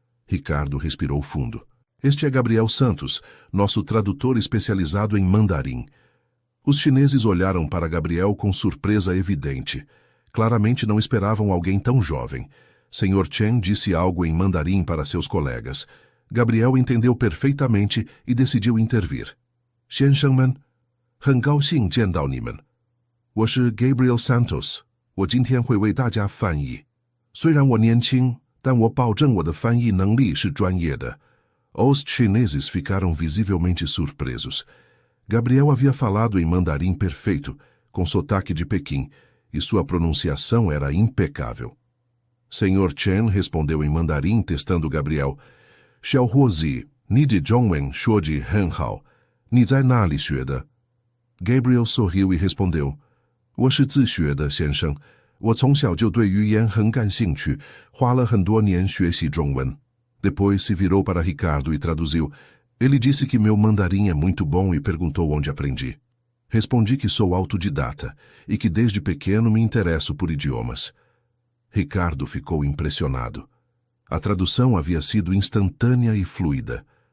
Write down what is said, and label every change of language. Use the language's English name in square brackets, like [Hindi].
[Portuguese] Ricardo respirou fundo. Este é Gabriel Santos, nosso tradutor especializado em mandarim. Os chineses olharam para Gabriel com surpresa evidente. Claramente não esperavam alguém tão jovem. Sr. Chen disse algo em mandarim para seus colegas. Gabriel entendeu perfeitamente e decidiu intervir. [Chinese] 先生们，很高兴见到你们。我是 Gabriel Santos，我今天会为大家翻译。虽然我年轻，但我保证我的翻译能力是专业的。 [Portuguese] Os chineses ficaram visivelmente surpresos. Gabriel havia falado em mandarim perfeito, com sotaque de Pequim, e sua pronunciação era impecável. Sr. Chen respondeu em mandarim, testando Gabriel. [Chinese] 小伙子，你的中文说得很好，你在哪里学的？ [Portuguese] Gabriel sorriu e respondeu. [Chinese] 我是自学的，先生。我从小就对语言很感兴趣，花了很多年学习中文。 [Portuguese] Depois se virou para Ricardo e traduziu. Ele disse que meu mandarim é muito bom e perguntou onde aprendi. Respondi que sou autodidata e que desde pequeno me interesso por idiomas. Ricardo ficou impressionado. A tradução havia sido instantânea e fluida.